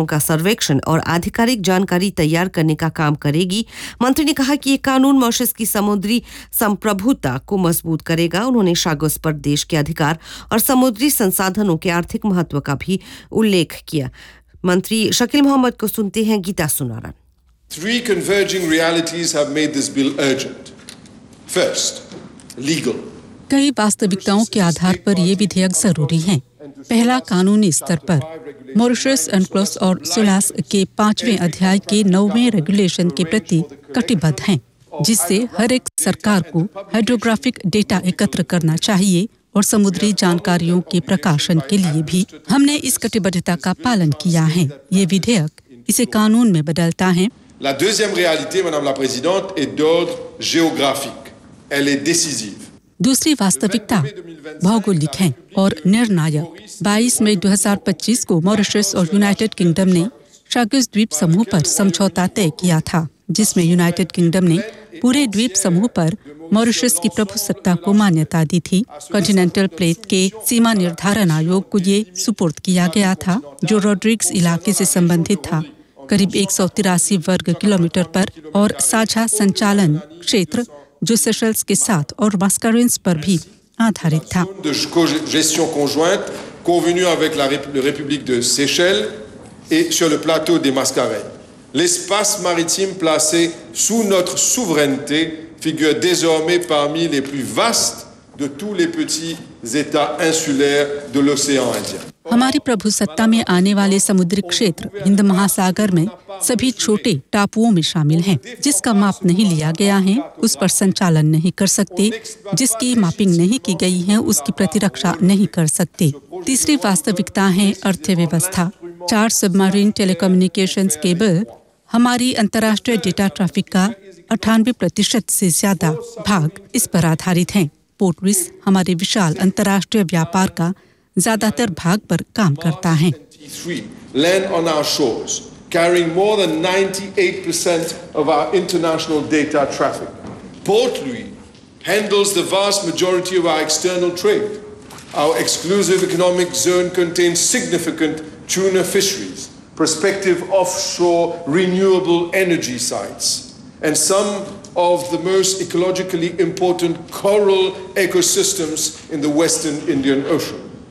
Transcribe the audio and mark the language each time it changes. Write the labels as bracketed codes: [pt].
[hi] का सर्वेक्षण और आधिकारिक जानकारी तैयार करने का काम करेगी। मंत्री ने कहा कि ये कानून मॉरिशस की समुद्री संप्रभुता को मजबूत करेगा। उन्होंने शागोस पर देश के अधिकार और समुद्री संसाधनों के आर्थिक महत्व का भी उल्लेख किया। मंत्री शकील मोहम्मद को सुनते हैं Gita सुनारन। [en] Three converging realities have made this bill urgent. First, legal. [hi] कई वास्तविकताओं के आधार पर ये विधेयक जरूरी है। पहला, कानूनी स्तर पर मॉरिशस अनक्लॉस और सुलास के पांचवें अध्याय के नौवें रेगुलेशन के प्रति कटिबद्ध हैं, जिससे हर एक सरकार को हाइड्रोग्राफिक डेटा एकत्र करना चाहिए और समुद्री जानकारियों के प्रकाशन के लिए भी हमने इस कटिबद्धता का पालन किया है। ये विधेयक इसे कानून में बदलता है। [fr] La deuxième réalité, madame la présidente, est d'ordre géographique. Elle est décisive. [hi] दूसरी वास्तविकता भौगोलिक है और निर्णायक। 22 मई 2025 को मॉरिशस और यूनाइटेड किंगडम ने शागोस द्वीप समूह पर समझौता तय किया था, जिसमें यूनाइटेड किंगडम ने पूरे द्वीप समूह पर मॉरिशस की प्रभुसत्ता को मान्यता दी थी। कॉन्टिनेंटल प्लेट के सीमा निर्धारण आयोग को ये सुपुर्द किया गया था, जो रोड्रिग्स इलाके से संबंधित था, करीब 183 वर्ग किलोमीटर पर, और साझा संचालन क्षेत्र जो सेशल्स के साथ और मस्कारेंस पर भी आधारित था। [fr] gestion conjointe convenue avec la République de Seychelles et sur le plateau des Mascarennes. L'espace maritime placé sous notre souveraineté figure désormais parmi les plus vastes de tous les petits états insulaires de l'océan Indien. [hi] हमारी प्रभुसत्ता में आने वाले समुद्री क्षेत्र हिंद महासागर में सभी छोटे टापुओं में शामिल हैं, जिसका माप नहीं लिया गया है, उस पर संचालन नहीं कर सकते, जिसकी मैपिंग नहीं की गई है उसकी प्रतिरक्षा नहीं कर सकते। तीसरी वास्तविकता है अर्थव्यवस्था। 4 सबमरीन टेलीकम्युनिकेशंस केबल हमारी अंतर्राष्ट्रीय डेटा ट्रैफिक का 98% से ज्यादा भाग इस पर आधारित है। पोर्टविस हमारे विशाल अंतर्राष्ट्रीय व्यापार का ज्यादातर भाग पर काम करता है। [en] carrying more than 98% of our international data traffic. Port Louis handles the vast majority of our external trade. Our exclusive economic zone contains significant tuna fisheries, prospective offshore renewable energy sites, and some of the most ecologically important coral ecosystems in the Western Indian Ocean.